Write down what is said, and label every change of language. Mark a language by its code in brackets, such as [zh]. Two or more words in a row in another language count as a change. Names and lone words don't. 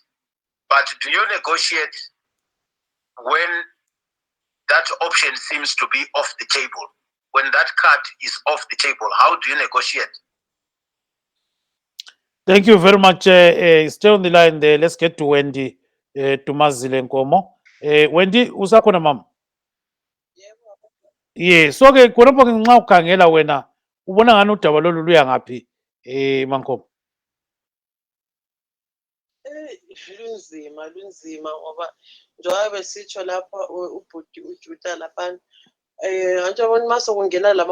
[en] But do you negotiate when that option seems to be off the table? When that card is off the table, how do you negotiate? Thank you very much. Stay on the line there. Let's get to Wendy, [nd] Dumazile Nkomo. Wendy, usakhona mama? Yeah, so ke khonapho ke nxa ukhangela wena ubona ngani udaba lolu luya ngaphi Mankomo? Lunzima ngoba njengoba besitsho lapha ubhuti uJuta lapha nje abona mase kungena lama